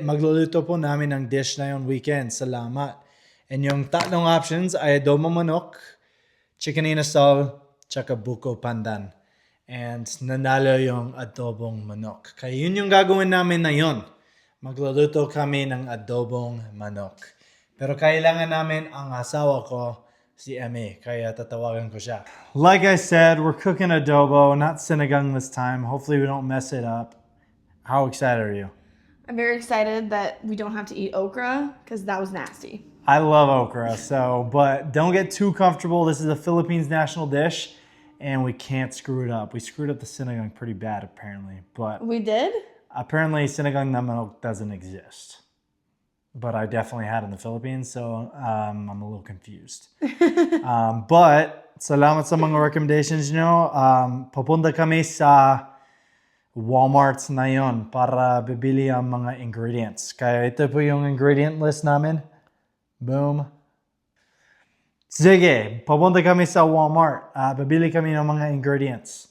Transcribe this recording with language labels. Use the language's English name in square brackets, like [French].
[Filipino] Magluluto po namin ng dish na yung weekend. Salamat. And yung tatlong options ay Adobong Manok, Chicken Inasal, tsaka Buko Pandan. And nanalo yung Adobong Manok. Kaya yun yung gagawin namin na yun. Magluluto kami ng Adobong Manok. Pero kailangan namin ang asawa ko, si Emmie. Kaya tatawagan ko siya. [English] Like I said, we're cooking adobo, not sinigang this time. Hopefully we don't mess it up. How excited are you? I'm very excited that we don't have to eat okra because that was nasty. I love okra, but don't get too comfortable. This is a Philippines national dish, and we can't screw it up. We screwed up the sinigang pretty bad, apparently. But We did? apparently, sinigang na manok doesn't exist. But I definitely had it in the Philippines, so I'm a little confused. [Filipino] But salamat sa mga recommendations nyo. Papunta kami sa Walmart na yun para bibili ang mga ingredients. Kaya ito po yung ingredient list namin. Boom. Sige, papunta kami sa Walmart. Bibili kami ng mga ingredients.